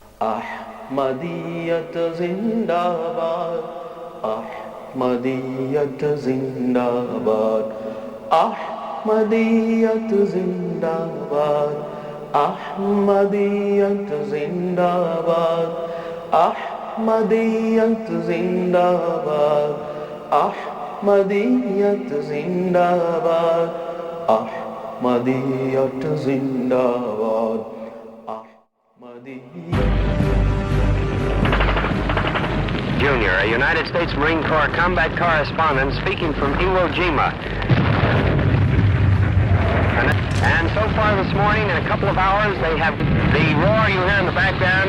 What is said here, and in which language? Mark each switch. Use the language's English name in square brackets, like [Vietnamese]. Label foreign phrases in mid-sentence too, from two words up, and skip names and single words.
[Urdu] احمدیت زندہ باد، احمدیت زندہ باد، احمدیت زندہ باد، احمدیت زندہ باد، احمدیت زندہ باد, احمدیت زندہ باد، احمدیت زندہ باد، احمدیت. [English] Jr., a United States Marine Corps combat correspondent speaking from Iwo Jima. And so far this morning, in a couple of hours, they have the roar you hear in the background.